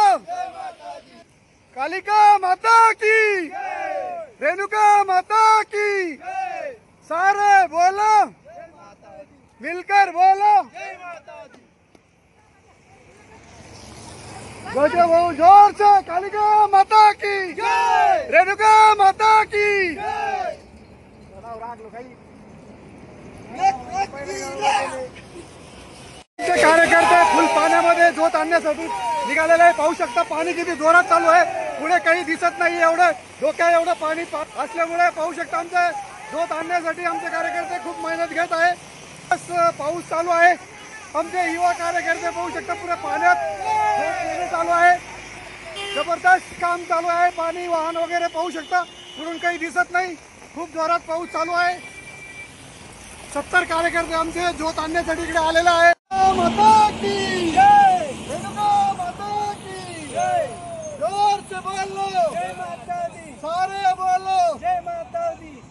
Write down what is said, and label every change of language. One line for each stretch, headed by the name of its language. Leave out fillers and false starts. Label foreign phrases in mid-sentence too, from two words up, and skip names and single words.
Hindi: कालिका माता की, रेणुका माता की। सारे बोलो, मिलकर बोलो। जोर से कालिका माता की, रेणुका माता की।
Marathi: कार्यकर्ते फुल पाण्यामध्ये जोत आणण्यासाठी निघालेले आहे। पाहू शकता पाणी किती जोरात चालू आहे। पुढे काही दिसत नाही, एवढं डोक्या एवढं पाणी असल्यामुळे पाहू शकता आमचे जोत आणण्यासाठी आमचे कार्यकर्ते खूप मेहनत घेत आहे। पाऊस चालू आहे। आमचे युवा कार्यकर्ते पाहू शकता पुरे पाण्यात जोत चालू आहे। जबरदस्त काम चालू आहे। पाणी वाहन वगैरे पाहू शकता, पुढून काही दिसत नाही। खूप जोरात पाऊस चालू आहे। 70 कार्यकर्ते आमचे जोत आणण्यासाठी इकडे आलेले आहे।
Hindi: माता की जय, रेणुका माता की जय। जोर से बोलो, जय माता दी। सारे बोलो, जय माता दी।